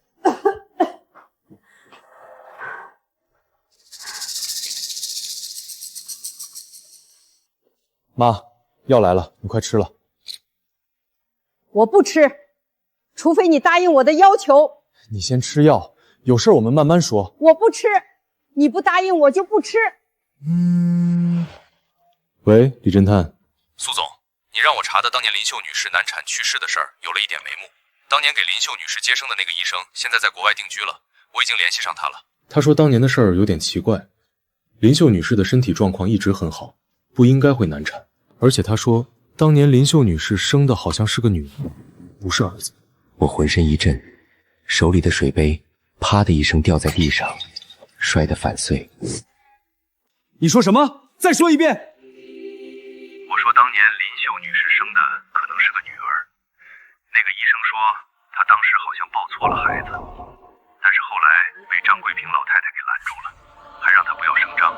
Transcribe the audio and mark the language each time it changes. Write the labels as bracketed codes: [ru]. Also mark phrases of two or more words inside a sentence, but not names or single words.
[zh] 媽，藥來了，你快吃了。我不吃，除非你答應我的要求。你先吃藥，有事我們慢慢說。我不吃，你不答應我就不吃。喂，李偵探。蘇總，你讓我查的當年林秀女士難產去世的事兒有了一點眉目。當年給林秀女士接生的那個醫生，現在在國外定居了，我已經聯繫上他了。他說當年的事兒有點奇怪，林秀女士的身體狀況一直很好，不應該會難產。而且他說，當年林秀女士生的好像是個女兒，不是兒子。我渾身一震，手裡的水杯啪的一聲掉在地上，摔得粉碎。你說什麼？再說一遍。我說當年林秀女士生的可能是個女兒，那個醫生說她當時好像抱錯了孩子，但是後來被張桂平老太太給攔住了，還讓她不要聲張。